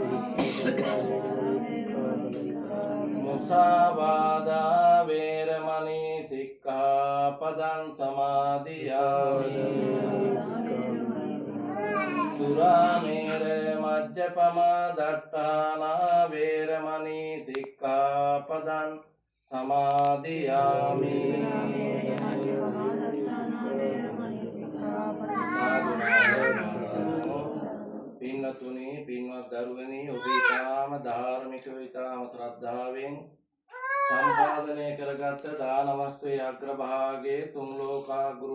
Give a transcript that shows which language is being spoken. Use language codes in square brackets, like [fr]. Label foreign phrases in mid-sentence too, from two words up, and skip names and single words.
[pi] Musāvādā veramani sikkhapadang samadhiyami Surāmera majjapama daṭṭhāna veramani sikkhapadang samadhiyami [si] පින්නතුනි පින්වත් දරුවනි ඔබ ඊටාම ධාර්මිකව ඊටාම ශ්‍රද්ධාවෙන් සම්පාදනය කරගත් දාන වස්තුවේ අග්‍රභාගයේ තුන් ලෝකාගුරු